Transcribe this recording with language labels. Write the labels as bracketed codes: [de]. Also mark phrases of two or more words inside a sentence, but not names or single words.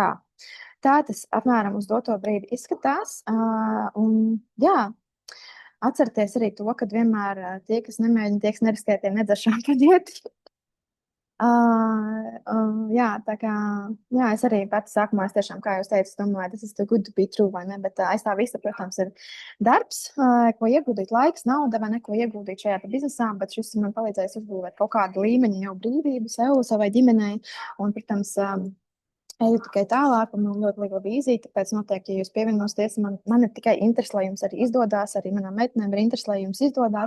[lv] Tā tas apmēram uz doto brīdi izskatās. Un jā, atcerieties arī to, ka vienmēr tie, kas nemēģina, tie, kas neriskē, tie nedzer šampanieti. Tā kā, es arī pats sākumā, es tiešām, kā jūs teicat, domāju, tas ir [en] good to be true, [lv] vai ne, bet aiz tā visa, protams, ir darbs, ko ieguldīt, laiks, nauda, vai ne, ko ieguldīt šajā biznesā, bet šis man palīdzēs uzbūvēt kaut kādu līmeņu jau brīvību sev, savai ģimenei, un, protams, eju tikai tālāk, un man ļoti liela vīzija, tāpēc noteikti, ja jūs pievienosieties, man ir tikai interesi, lai jums arī izdodas, arī manām meitenēm ir interesi, lai jums izdodas.